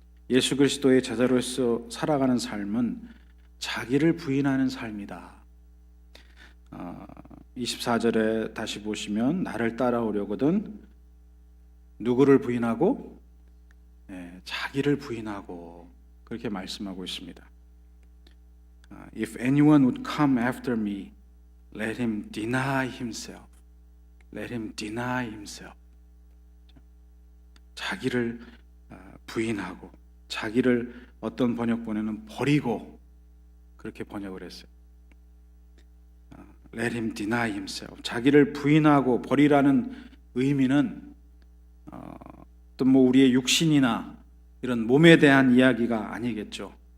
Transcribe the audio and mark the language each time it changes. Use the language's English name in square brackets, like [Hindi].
[Korean] 예수 그리스도의 제자로서 살아가는 삶은 자기를 부인하는 삶이다. 24절에 다시 보시면 나를 따라오려거든 누구를 부인하고? 자기를 부인하고, 그렇게 말씀하고 있습니다. [English] If anyone would come after me, let him deny himself. Let him deny himself. [Korean] 자기를 부인하고, 자기를 어떤 번역본에는 버리고 그렇게 번역을 했어요. [English] Let him deny himself. [Korean] 자기를 부인하고 버리라는 의미는 또 우리의 육신이나 이런 몸에 대한 이야기가 아니겠죠.